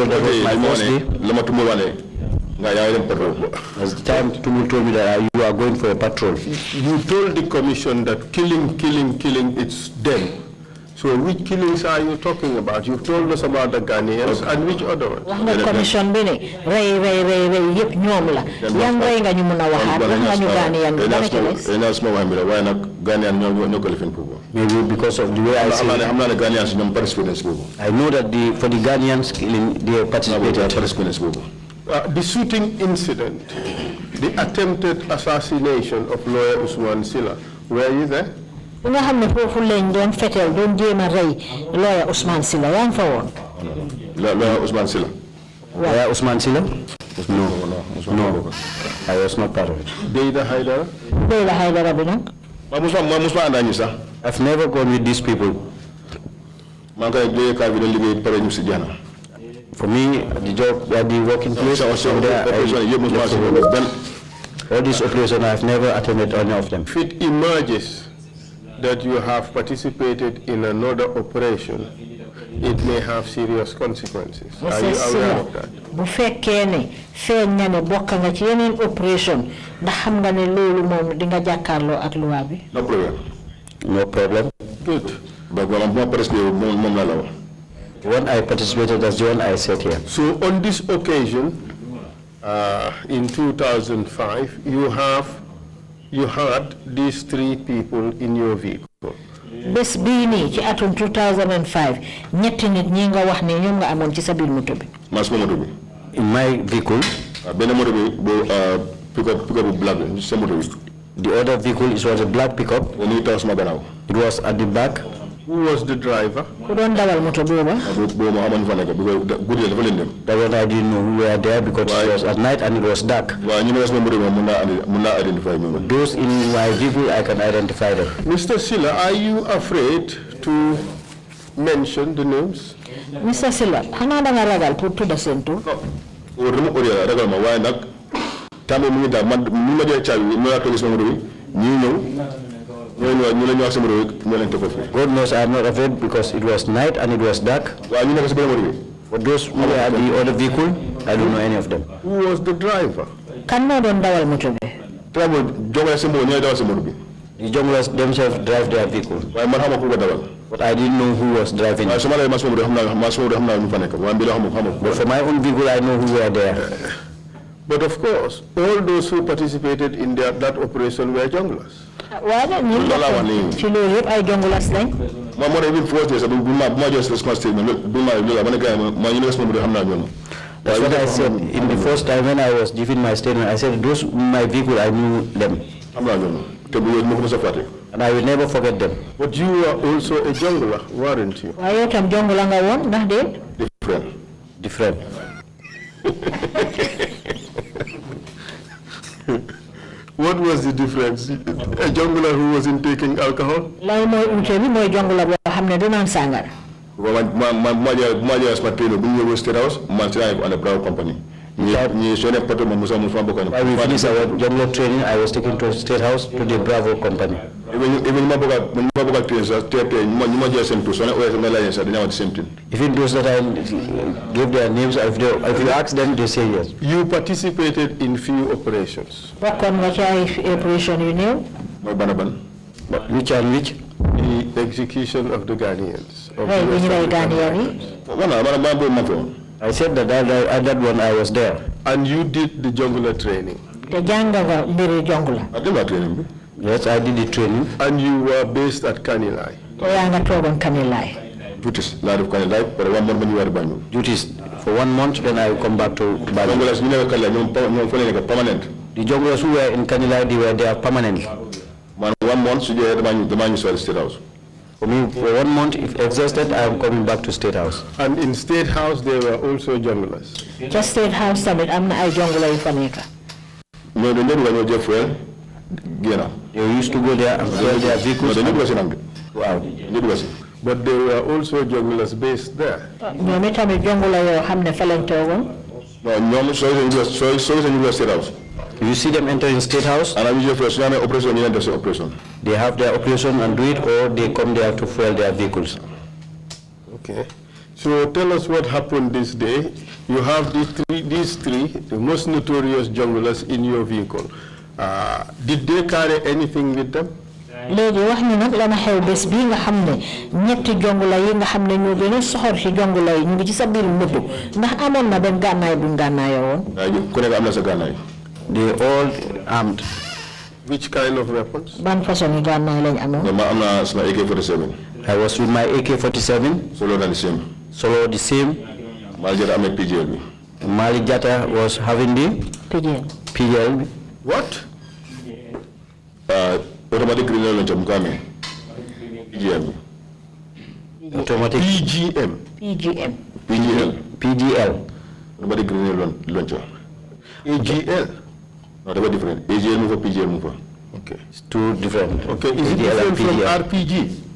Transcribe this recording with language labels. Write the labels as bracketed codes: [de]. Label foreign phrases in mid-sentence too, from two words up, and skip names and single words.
[en] That was my first day. As the time Tumu told me that you are going for a patrol. You told the commission that killing, it's them. So which killings are you talking about? You told us about the Ghanaians and which other ones? [wo] wax nga commission bi ne rey yëpp ñoom la yan rey nga ñu mën a waxaat wax nga ñu Ghanaian bi dana ci des. [en] Maybe because of the way I say it. I know that for the Ghanaians killing, they participated. The shooting incident, the attempted assassination of lawyer Usman Sillah, were you there? [wo] nga xam ne foofu lañ doon fetel doon jéem a rey lawyer Ousmane Sillah yaa ngi fa woon. [en] Lawyer Ousmane Sillah. Lawyer Ousmane Sillah? No. I was not part of it. [wo] Deyda Haidara bi nag. [en] I've never gone with these people. For me, the job at the working place, all these operations, I've never attended any of them. If it emerges that you have participated in another operation it may have serious consequences. Are you aware of that? [wo] Bu fekkee ne feeñ na ne bokk nga ci yeneen opération ndax xam nga ne loolu moom di nga jàkkaarloo ak loi bi. [en] No problem. No problem. Good. But when I participated, that's the one I said here. So on this occasion, in 2005, you had these 3 people in your vehicle. [wo] Bes bii nii ci atum 2005 ñetti nit ñi nga wax ne ñoom nga amoon ci sa biir moto bi. [en] In my vehicle, pickup black. The other vehicle was a black pickup. It was at the back. Who was the driver? [wo] Ku doon dawal moto booba. [en] That one I didn't know who were there because it was at night and it was dark. Those in my vehicle, I can identify them. Mr. Sillah, are you afraid to mention the names? Mr. [wo] Sillah, xanaa da nga ragal pour tudda seen tur. [en] God knows I am not afraid because it was night and it was dark. But those who were at the other vehicle, I don't know any of them. Who was the driver? [wo] Kan moo doon dawal moto bi. [en] The junglers themselves drive their vehicle. But I didn't know who was driving. But for my own vehicle, I know who were there. But of course, all those who participated in that operation were junglers. [wo] Waaye ñi ci loolu yëpp ay jongulas lañ. [en] That's what I said in the first time when I was giving my statement. I said those in my vehicle, I knew them. And I will never forget them. But you were also a jungler, weren't you? [wo] Waaye yow tam jongula nga woon ndax de. [en] Different. What was the difference? A jungler who wasn't taking alcohol? [wo] Lay mooy ute bi mooy jongula boo xam ne du naan sàngara. [en] While we finished our jungle training, I was taken to State House to the Bravo company. Even those that I gave their names, if you ask them, they say yes. You participated in few operations. [wo] Bokkoon nga ci ay operation yu néew. [en] Which and which? The execution of the Ghanaians. [wo] Hey, bi ñu lay Ghanaian yi. [en] I said that at that one I was there. And you did the jungler training. [wo] Te jànga nga mbiri jongula. [en] Yes, I did the training. And you were based at Kanilai. [wo] Te yaa nga toogoon Kanilai. [en] Duties for 1 month, then I come back to Bali. The junglers who were in Kanilai, they were there permanently. 1 month, the man is State House. For me, for 1 month, if exhausted, I am coming back to State House. And in State House, there were also junglers. [wo] Just State House tamit am na ay jongula yu fa nekk. [en] They used to go there and fuel their vehicles. Wow. But there were also junglers based there. [wo] Ñoom itamit jongula yoo xam ne fa lañ toogoon. [en] You see them entering State House? They have their operation and do it, or they come there to fuel their vehicles. Okay. So tell us what happened this day. You have these three, the most notorious junglers in your vehicle. Did they carry anything with them? [wo] Léegi wax ñu nag la ma xew bés bii nga xam ne ñetti jongula yi nga xam ne ñoo gën a soxor ci jongula yi ñu ngi ci sa biir moto ndax amoon na benn gànnaay buñ gànnaayoo woon. [en] They all armed. Which kind of weapons? [wo] Ban façon yi gànnaay lañ amoon. [en] AK-47. I was with my AK-47. Solo the same. Solo the same. Malik Jata was having the PGL. What? Automatic grenade launcher. PGM. Automatic. PGL. PGL. Automatic grenade launcher. AGL. No, they were different. AGL move, PGL move. Okay. It's two different. Okay. Is it different from RPG?